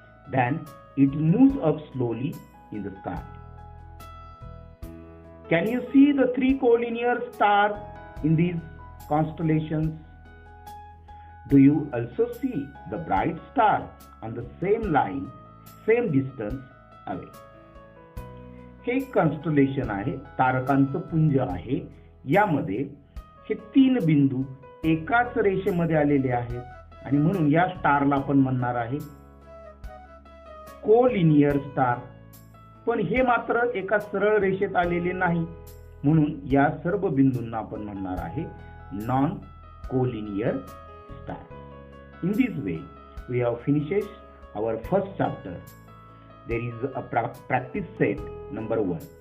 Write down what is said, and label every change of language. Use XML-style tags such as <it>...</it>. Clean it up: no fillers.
<en>Then it moves up slowly in the sky. Can you see the 3 collinear stars in these constellations? Do you also see the bright star on the same line, same distance away?</en> <mr>हे एक constellation आहे, तारकांचं पुंज आहे. यामध्ये हे 3 बिंदू एकाच रेषेमध्ये आलेले आहेत आणि म्हणून या स्टारला आपण म्हणणार आहे कोलिनियर स्टार. पण हे मात्र एका सरळ रेषेत आलेले नाही, म्हणून या सर्व बिंदूंना आपण म्हणणार आहे non collinear star.</mr> <en>In this way, we have finished our first chapter. There is a practice set number 1.</en>